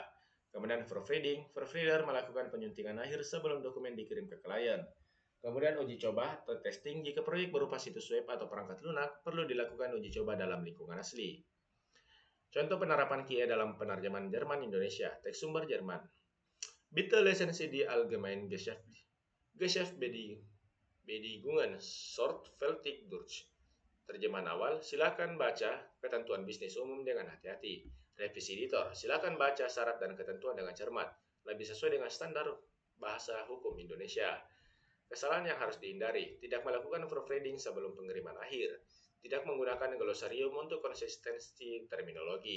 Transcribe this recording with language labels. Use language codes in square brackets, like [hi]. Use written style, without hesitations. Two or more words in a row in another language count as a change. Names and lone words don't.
[id] Kemudian proofreading, proofreader melakukan penyuntingan akhir sebelum dokumen dikirim ke klien. Kemudian uji coba atau testing, jika proyek berupa situs web atau perangkat lunak, perlu dilakukan uji coba dalam lingkungan asli. Contoh penerapan KIA dalam penerjemahan Jerman-Indonesia, teks sumber Jerman. [de] Bitte lesen Sie die allgemeinen Geschäftsbedingungen sorgfältig durch. [id] Terjemahan awal, silakan baca ketentuan bisnis umum dengan hati-hati. Revisi editor, silakan baca syarat dan ketentuan dengan cermat, lebih sesuai dengan standar bahasa hukum Indonesia. Kesalahan yang harus dihindari, tidak melakukan proofreading sebelum pengiriman akhir, tidak menggunakan glosarium untuk konsistensi terminologi.